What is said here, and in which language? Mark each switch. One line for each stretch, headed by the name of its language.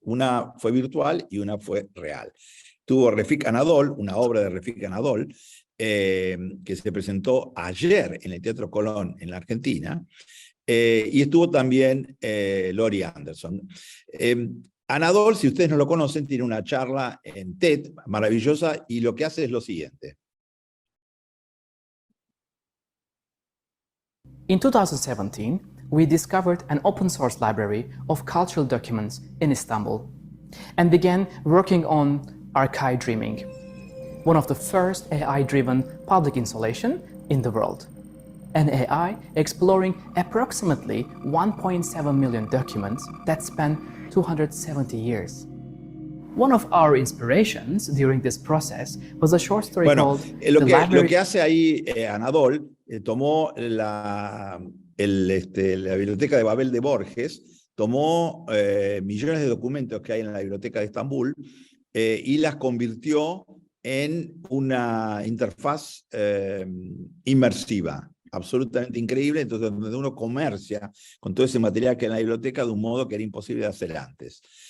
Spanish: Una fue virtual y una fue real. Tuvo Refik Anadol, una obra de Refik Anadol, que se presentó ayer en el Teatro Colón en la Argentina, y estuvo también Laurie Anderson. Anadol, si ustedes no lo conocen, tiene una charla en TED maravillosa y lo que hace es lo siguiente.
English: In 2017, we discovered an open source library of cultural documents in Istanbul and began working on Archive Dreaming, one of the first AI-driven public installation in the world. An AI exploring approximately 1.7 million documents that span 270 years. One of our inspirations during this process was a short story called
Spanish: lo que hace ahí Anadol, tomó la biblioteca de Babel de Borges, tomó millones de documentos que hay en la biblioteca de Estambul y las convirtió en una interfaz inmersiva, absolutamente increíble, entonces donde uno comercia con todo ese material que hay en la biblioteca de un modo que era imposible de hacer antes.